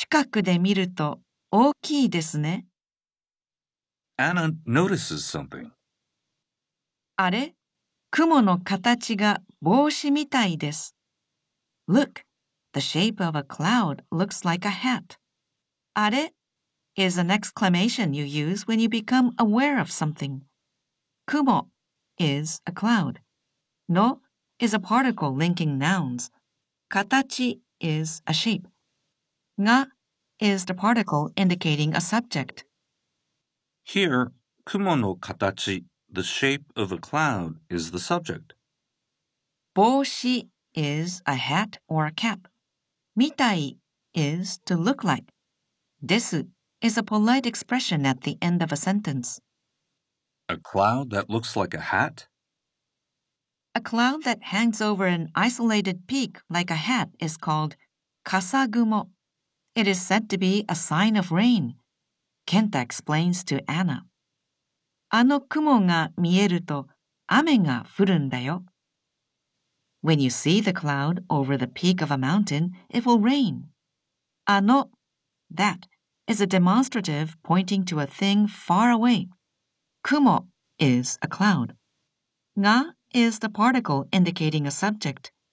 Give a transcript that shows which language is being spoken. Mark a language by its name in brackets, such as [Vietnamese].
[Japanese] くで見ると大きいですね。 [English] Anna notices something. [Japanese] あれ? 雲の形が帽子みたいです。 [English] Look, the shape of a cloud looks like a hat. [Japanese] あれ? [English] is an exclamation you use when you become aware of something. 雲 is a cloud. の is a particle linking nouns. 形 is a shape. が is the particle indicating a subject. Here, 雲の形 the shape of a cloud is the subject. 帽子 is a hat or a cap. みたい is to look like. [Japanese] です。 [English] Is a polite expression at the end of a sentence. A cloud that looks like a hat? A cloud that hangs over an isolated peak like a hat is called kasagumo. It is said to be a sign of rain. Kenta explains to Anna. [Japanese] あの雲が見えると雨が降るんだよ。 [English] When you see the cloud over the peak of a mountain, it will rain. あの that. Is a demonstrative pointing to a thing far away. 雲 is a cloud. が is the particle indicating a subject.